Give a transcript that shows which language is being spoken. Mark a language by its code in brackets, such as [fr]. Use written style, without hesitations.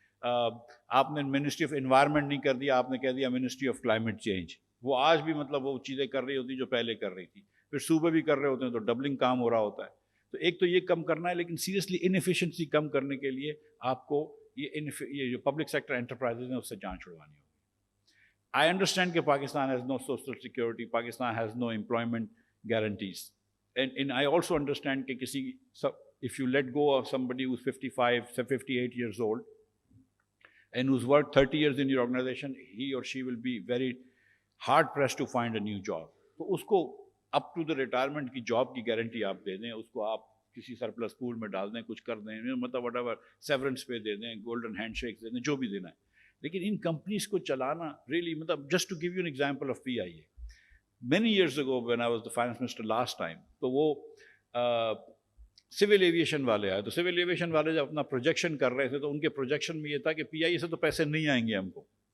[ur] آپ نے ministry of environment نہیں کر دیا, آپ نے کہہ دیا منسٹری آف کلائمیٹ چینج. وہ آج بھی مطلب وہ چیزیں کر رہی ہوتی جو پہلے کر رہی تھی. پھر صوبے بھی کر رہے ہوتے ہیں تو ڈبلنگ کام ہو رہا ہوتا ہے. تو ایک تو یہ کم کرنا ہے, لیکن سیریسلی انیفیشنسی کم کرنے کے لیے آپ کو یہ جو پبلک سیکٹر انٹرپرائزز ہیں اس سے جان چھڑوانی ہوگی. [en] I understand that Pakistan has no social security, Pakistan has no employment guarantees. And I also understand that if you let go of somebody who's 55, 58 years old, and who's worked 30 years in your organization, he or she will be very hard pressed to find a new job. [ur] تو اس کو [en] up to the retirement [ur] کی job کی guarantee آپ دے دیں, اس کو آپ کسی surplus پول میں ڈال دیں, کچھ کر دیں, مطلب [en] whatever severance pay [ur] دے دیں, گولڈن ہینڈ شیک دے دیں, جو بھی دینا ہے. لیکن ان کمپنیز کو چلانا ریئلی, مطلب [en] just to give you an example of P I A, many years ago when I was the finance minister last time, [ur] تو وہ سول ایویشن والے آئے. تو سول ایویشن والے جب اپنا پروجیکشن کر رہے تھے تو ان کے پروجیکشن میں یہ تھا کہ پی آئی اے سے تو پیسے نہیں آئیں گے ہم کو.